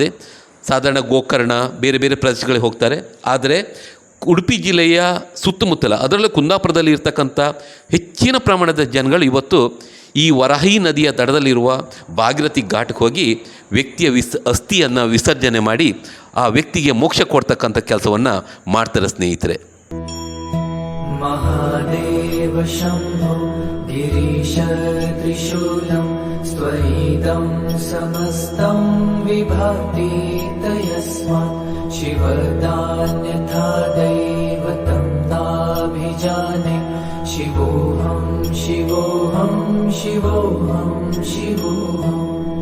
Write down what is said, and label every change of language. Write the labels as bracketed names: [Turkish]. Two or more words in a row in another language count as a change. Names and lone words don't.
[Kannada] ಸಾಧಾರಣ ಗೋಕರ್ಣ ಬೇರೆ ಬೇರೆ ಪ್ರದೇಶಗಳಿಗೆ ಹೋಗ್ತಾರೆ. ಆದರೆ ಉಡುಪಿ ಜಿಲ್ಲೆಯ ಸುತ್ತಮುತ್ತಲ, ಅದರಲ್ಲೂ ಕುಂದಾಪುರದಲ್ಲಿ ಇರ್ತಕ್ಕಂಥ ಹೆಚ್ಚಿನ ಪ್ರಮಾಣದ ಜನಗಳು ಇವತ್ತು ಈ ವರಾಹಿ ನದಿಯ ದಡದಲ್ಲಿರುವ ಭಾಗೀರಥಿ ಘಾಟ್ಗೆ ಹೋಗಿ ವ್ಯಕ್ತಿಯ ಅಸ್ಥಿಯನ್ನು ವಿಸರ್ಜನೆ ಮಾಡಿ ಆ ವ್ಯಕ್ತಿಗೆ ಮೋಕ್ಷ ಕೊಡ್ತಕ್ಕಂಥ ಕೆಲಸವನ್ನು ಮಾಡ್ತಾರೆ ಸ್ನೇಹಿತರೆ. [Sanskrit] ಮಹಾದೇವ ಶಂಭೋ ಗಿರೀಶ ತ್ರಿಶೂಲಂ ಸ್ವೈದಂ ಸಮಸ್ತಂ ವಿಭಾತಿ ತಯಸ್ಮಾತ್ ಶಿವದಾನ್ಯಥಾ ದೈವತಂ ನಾಭಿಜಾನೆ ಶಿವೋಹಂ ಶಿವೋಹಂ ಶಿವೋಹಂ ಶಿವೋಹಂ.